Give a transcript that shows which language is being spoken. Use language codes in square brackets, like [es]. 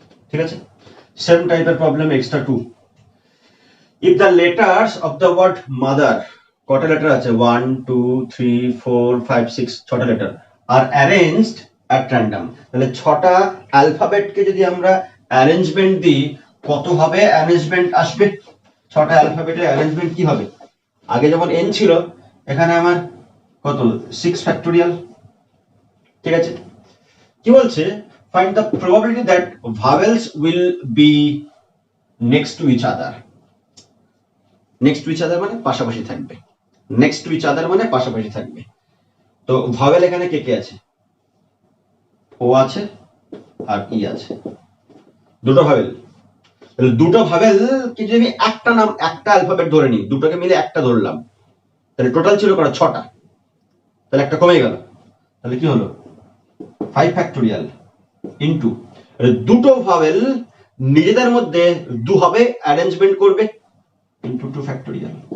[bn] ঠিক আছে, সেম টাইপের problem extra 2। [en] if the letters of the word mother, [bn] কটা লেটার আছে 1 2 3 4 5 6, ছটা letter আর arranged [en] at random, [bn] তাহলে ছটা অ্যালফাবেটকে যদি আমরা অ্যারেঞ্জমেন্ট দিই কত হবে অ্যারেঞ্জমেন্ট আসবে, ছটা অ্যালফাবেটের অ্যারেঞ্জমেন্ট কি হবে, আগে যেমন n ছিল এখানে আমার কত 6 ফ্যাক্টোরিয়াল। ঠিক আছে, কি বলছে, [en] find the probability that vowels will be next to each other, next to each other [bn] মানে পাশাপাশি থাকবে, next to each other মানে পাশাপাশি থাকবে। তো ভাওয়েল এখানে কে কে আছে, ও আছে আর ই আছে, দুটো ভাবেল। তাহলে দুটো ভাবেল কি যদি আমি একটা নাম একটা অ্যালফাবেট ধরে নিই, দুটোকে মিলে একটা ধরলাম, তাহলে টোটাল ছিল কটা? 6টা। তাহলে একটা কমে গেল, তাহলে কি হলো? 5 ফ্যাক্টোরিয়াল ইনটু দুটো ভাবেল নিজেদের মধ্যে দুভাবে অ্যারেঞ্জমেন্ট করবে ইনটু 2 ফ্যাক্টোরিয়াল।